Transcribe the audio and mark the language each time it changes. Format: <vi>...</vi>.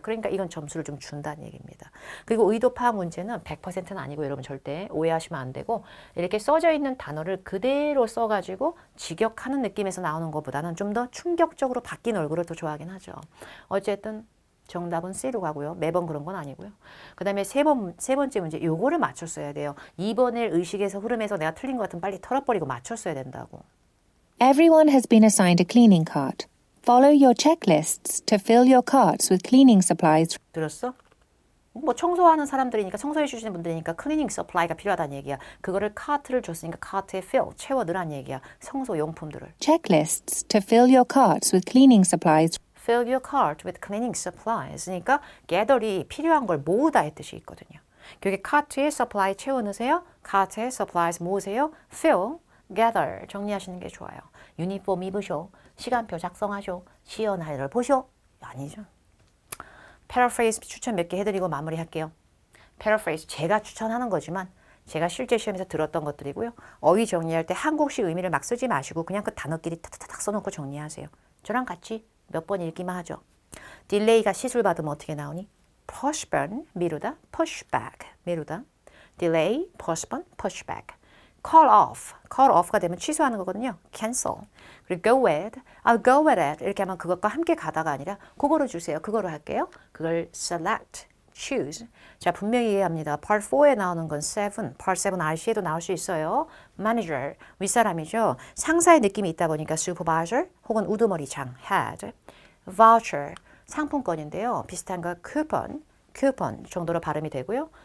<ko>그러니까 이건 점수를 좀 준다는 얘기입니다. 그리고 의도 파악 문제는 100%는 아니고 여러분 절대 오해하시면 안 되고 이렇게 써져 있는 단어를 그대로 써가지고 직역하는 느낌에서 나오는 것보다는 좀 더 충격적으로 바뀐 얼굴을 더 좋아하긴 하죠. 어쨌든 정답은 C로 가고요. 매번 그런 건 아니고요. 그 다음에 세 번째 문제 요거를 맞췄어야 돼요. 2번을 의식에서 흐름에서 내가 틀린 것 같으면 빨리 털어버리고 맞췄어야 된다고.</ko> <en>Everyone has been assigned a cleaning cart. Follow your checklists to fill your carts with cleaning supplies.</en> <ko>들었어? 뭐 청소하는 사람들이니까 청소해 주시는 분들이니까 클리닝 서플라이가 필요하다는 얘기야. 그거를 카트를 줬으니까 카트에 fill, 채워 넣으라는 얘기야. 청소 용품들을.</ko> <en>Checklists to fill your carts with cleaning supplies. Fill your cart with cleaning supplies.</en> <ko>그러니까 gather이 필요한 걸 모으다의 뜻이 있거든요. 여기 카트에 supply 채워 넣으세요. 카트에 supplies 모으세요. fill, gather 정리하시는 게 좋아요. 유니폼 입으쇼. 시간표 작성하쇼. 시연 할애를 보쇼. 아니죠. paraphrase 추천 몇 개 해드리고 마무리할게요. paraphrase 제가 추천하는 거지만 제가 실제 시험에서 들었던 것들이고요. 어휘 정리할 때 한국식 의미를 막 쓰지 마시고 그냥 그 단어끼리 타타닥 써놓고 정리하세요. 저랑 같이 몇 번 읽기만 하죠. 딜레이가 시술 받으면 어떻게 나오니? postpone, 미루다, pushback, 미루다.</ko> <en>delay, postpone, pushback.</en> <ko>call off가 되면 취소하는 거거든요.</ko> <en>cancel. 그리고 go with, I'll go with it.</en> <ko>이렇게 하면 그것과 함께 가다가 아니라 그거로 주세요. 그거로 할게요. 그걸 select, choose. 자, 분명히 이해합니다. Part 4에 나오는 건 7, Part 7 RC에도 나올 수 있어요. Manager, 윗사람이죠. 상사의 느낌이 있다 보니까 supervisor 혹은 우두머리장, head. Voucher, 상품권인데요. 비슷한 거 coupon 정도로 발음이 되고요.</ko>